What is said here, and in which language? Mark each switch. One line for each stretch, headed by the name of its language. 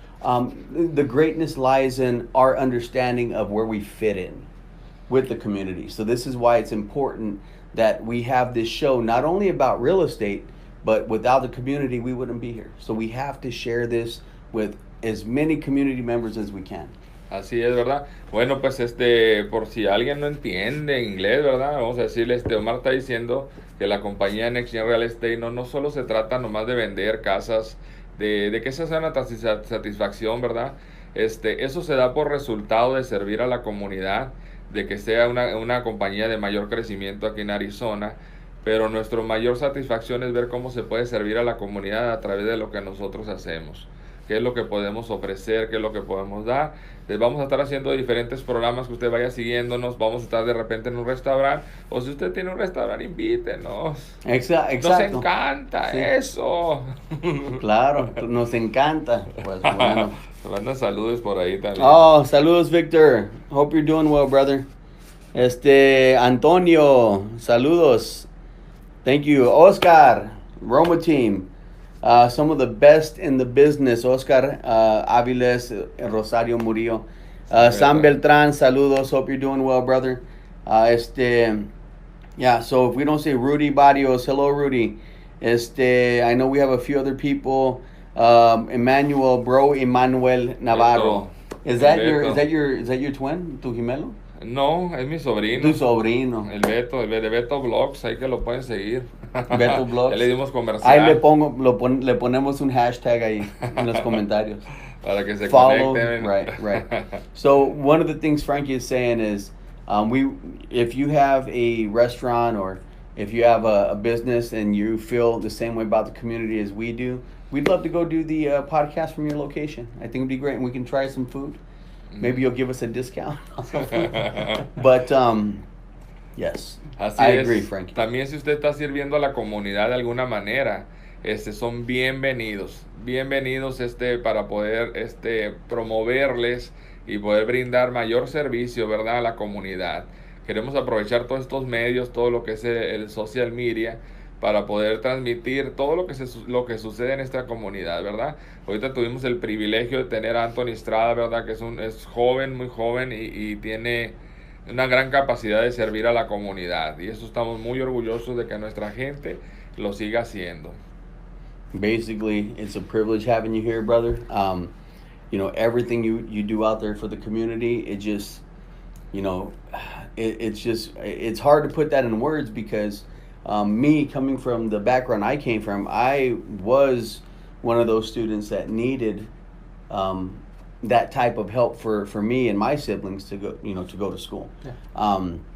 English: The greatness lies in our understanding of where we fit in with the community. So this is why it's important that we have this show not only about real estate, but without the community, we wouldn't be here. So we have to share this with as many community members as we can.
Spanish: Así es, ¿verdad? Bueno, pues por si alguien no entiende inglés, ¿verdad? Vamos a decirle, Omar está diciendo que la compañía neXGen Real Estate no solo se trata nomás de vender casas, de que esa sea una satisfacción, ¿verdad? Eso se da por resultado de servir a la comunidad, de que sea una compañía de mayor crecimiento aquí en Arizona, pero nuestra mayor satisfacción es ver cómo se puede servir a la comunidad a través de lo que nosotros hacemos, qué es lo que podemos ofrecer, qué es lo que podemos dar. Les vamos a estar haciendo diferentes programas que usted vaya siguiéndonos. Vamos a estar de repente en un restaurante, o si usted tiene un restaurante, invítenos. Exacto. Nos encanta eso. Claro, nos encanta. Pues bueno. Mandan saludos por ahí también. Oh, saludos, Victor.
English: Hope you're doing well, brother. Antonio, saludos. Thank you. Oscar, Roma team. some of the best in the business. Oscar Aviles, Rosario Murillo. Sam Beltran, saludos. Hope you're doing well, brother. Yeah, so if we don't say Rudy Barrios, hello, Rudy. I know we have a few other people. Emmanuel, bro, Emmanuel Navarro. Is that your twin,
Spanish: tu gemelo? No, es mi sobrino. Tu sobrino. El Beto, el de Beto Blogs, ahí que lo pueden seguir. Beto Blogs. Ya le dimos comercial. Ahí le ponemos un hashtag ahí en los comentarios. Para que se
English: Follow,
Spanish: conecten.
English: right. So one of the things Frankie is saying is, if you have a restaurant or if you have a business and you feel the same way about the community as we do, we'd love to go do the podcast from your location. I think it'd be great, and we can try some food. Maybe you'll give us a discount on some food. But yes,
Spanish: Así
English: I
Spanish: es.
English: agree, Frankie.
Spanish: También si usted está sirviendo a la comunidad de alguna manera, son bienvenidos para poder promoverles y poder brindar mayor servicio, ¿verdad?, a la comunidad. Queremos aprovechar todos estos medios, todo lo que es el social media, para poder transmitir todo lo que sucede en esta comunidad, ¿verdad? Ahorita tuvimos el privilegio de tener a Anthony Estrada, ¿verdad?, que es joven, muy joven, y tiene una gran capacidad de servir a la comunidad. Y eso estamos muy orgullosos de que nuestra gente lo siga haciendo.
English: Basically, it's a privilege having you here, brother. Everything you do out there for the community, it just, it's hard to put that in words because me coming from the background I came from, I was one of those students that needed that type of help for me and my siblings to go to school. Yeah.